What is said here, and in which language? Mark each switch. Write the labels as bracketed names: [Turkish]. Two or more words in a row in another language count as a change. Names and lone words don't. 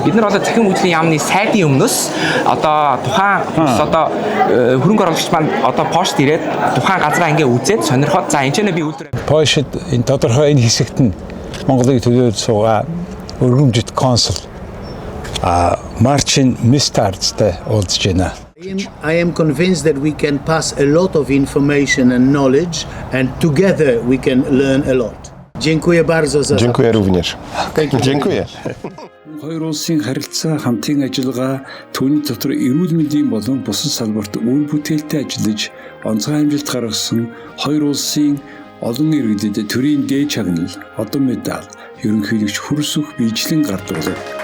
[Mongolian] Бид нар одоо цахим үйлчлийн яамны сайдын өмнөөс одоо тухайн одоо хөрөнгө оруулагч маань одоо Польшд ирээд тухайн газраа ингээ үзээд сонирхоод за энэ ч би үйлдвэр Польшид энэ тодорхой энэ хэсэгт нь Монголыг төлөөлж суугаа өргөмжит консул Марчин Мистардтай уулзж байна. [English] I am convinced that we can pass a lot of information and knowledge and together we can learn a lot. [Polish] Dziękuję bardzo za Dziękuję również. Dziękuję. [Mongolian] Хоёр улсын харилцаа хамтын ажиллагаа түүний дотор эрүүл мэндийн болон бусад салбарт үр бүтээлтэй ажиллаж онцгой амжилт гаргасан хоёр улсын олон иргэдэд төрийн дээд чагнал, одон медаль, ерөнхийлөгч Хөрөлсөх биечлэн гардуулав.